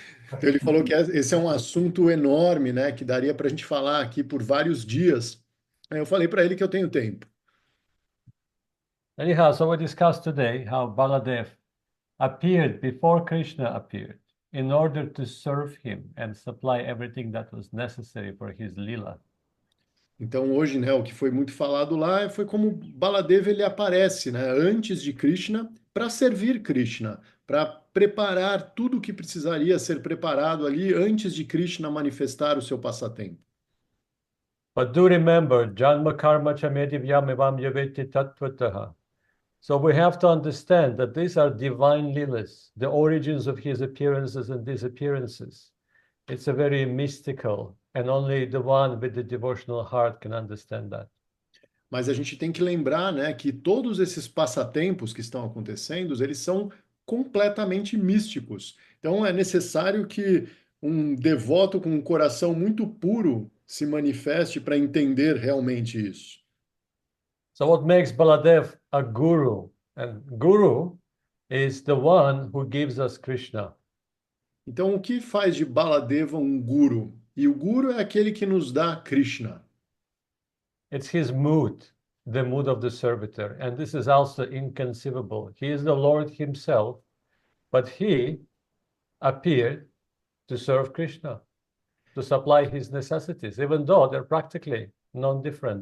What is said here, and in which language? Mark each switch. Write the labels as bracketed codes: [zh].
[pt] Então, ele falou que esse é um assunto enorme, né, que daria para a gente falar aqui por vários dias. Aí eu falei para ele que eu tenho tempo. [en] Anyhow, so we discussed today how Baladev appeared before Krishna appeared in order to serve him and supply everything that was necessary for his lila. [pt] Então hoje, né, o que foi muito falado lá foi como Baladeva ele aparece, né, antes de Krishna para servir Krishna, para preparar tudo o que precisaria ser preparado ali antes de Krishna manifestar o seu passatempo. [en] But do remember, [sa] Janma Karma Chamedivyam Evam Yaveti Tattvataha. [en] So we have to understand that these are divine lilas, the origins of his appearances and disappearances. It's a very mystical, and only the one with the devotional heart can understand that. [pt] Mas a gente tem que lembrar, né, que todos esses passatempos que estão acontecendo, eles são completamente místicos. Então é necessário que um devoto com um coração muito puro se manifeste para entender realmente isso. [en] So what makes Baladev a guru? And guru is the one who gives us Krishna. [pt] Então o que faz de Baladeva um guru? E o guru é aquele que nos dá Krishna. [en] It's his mood, the mood of the servitor. And this is also inconceivable. He is the Lord himself, but he appeared to serve Krishna, to supply his necessities, even though they're practically non-different.